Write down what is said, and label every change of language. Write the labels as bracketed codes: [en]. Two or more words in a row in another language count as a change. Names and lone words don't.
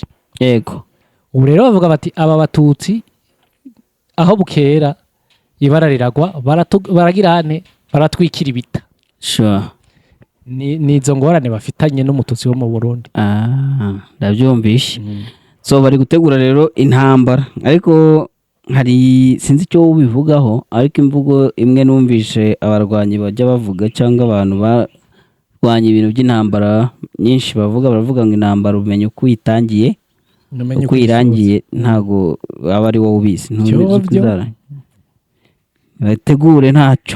[rn] Yego. Ubu rero bavuga bati aba batutsi aho bukera ibara riragwa baragirane baratwikira ibita. Sure. [rw] Ni izo ngorane bafitanye n'umututsi wo mu Burundi. [rn] Ndabyumvishe. [rw] So bari gutegura rero intambara ariko hari sinzi icyo ubivugaho ariko imvugo imwe numvishe abarwanyi bajya bavuga cyangwa abantu barwanya ibintu by'intambara nyinshi baravuga ngo intambara umenye uko itangiye uko irangiye ntago aba ari wowe ubizi bategure ntacyo.